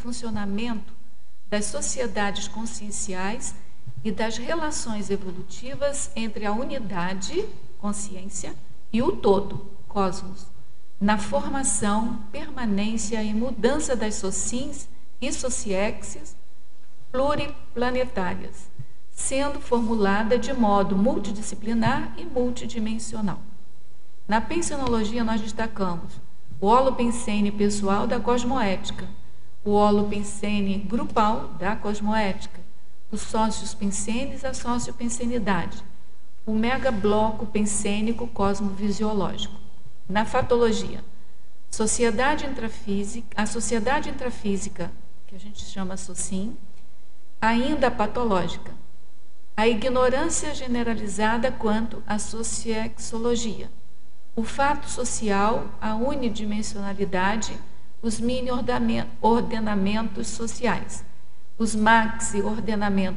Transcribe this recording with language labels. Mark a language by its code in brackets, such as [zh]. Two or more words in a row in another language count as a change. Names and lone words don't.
[pt] funcionamento das sociedades conscienciais e das relações evolutivas entre a unidade, consciência, e o todo, cosmos, na formação, permanência e mudança das socins e sociexes pluriplanetárias, sendo formulada de modo multidisciplinar e multidimensional. Na pensenologia nós destacamos o holopensene pessoal da cosmoética, o holopensene grupal da cosmoética, os sócios pensenes, a sociopensenidade, o megabloco pensênico cosmovisiológico. Na fatologia, a sociedade intrafísica, que a gente chama socin, ainda patológica, a ignorância generalizada quanto à sociexologia, o fato social, a unidimensionalidade, os mini-ordenamentos sociais, os maxi-ordenamentos